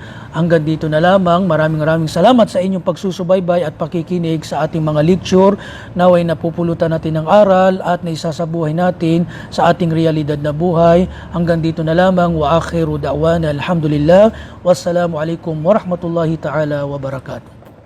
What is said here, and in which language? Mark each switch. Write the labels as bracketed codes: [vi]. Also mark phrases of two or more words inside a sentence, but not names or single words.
[tl] Hanggang dito na lamang. Maraming salamat sa inyong pagsusubaybay at pakikinig sa ating mga lecture. Naway napupulutan natin ng aral at naisasabuhay natin sa ating realidad na buhay. Hanggang dito na lamang. [ar] وآخر دعوانا الحمد لله. والسلام عليكم ورحمة الله تعالى وبركاته.